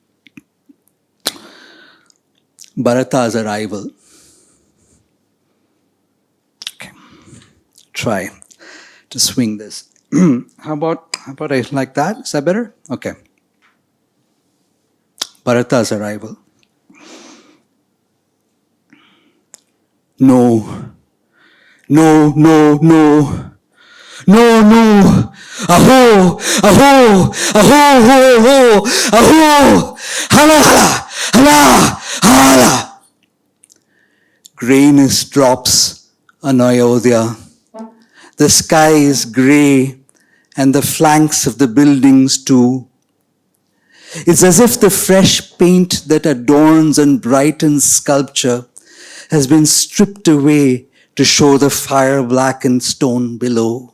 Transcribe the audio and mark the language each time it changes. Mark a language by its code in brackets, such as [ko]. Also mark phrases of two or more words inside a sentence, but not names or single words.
[en] Bharata's arrival. Okay, try to swing this. How about I like that? Is that better? Okay. Bharata's arrival. No. No, no, no. No, no. Aho, aho, aho, ho, ho, aho. Hala, hala, hala, hala. Grayness drops on Ayodhya. The sky is grey, and the flanks of the buildings too. It's as if the fresh paint that adorns and brightens sculpture has been stripped away to show the fire-blackened stone below.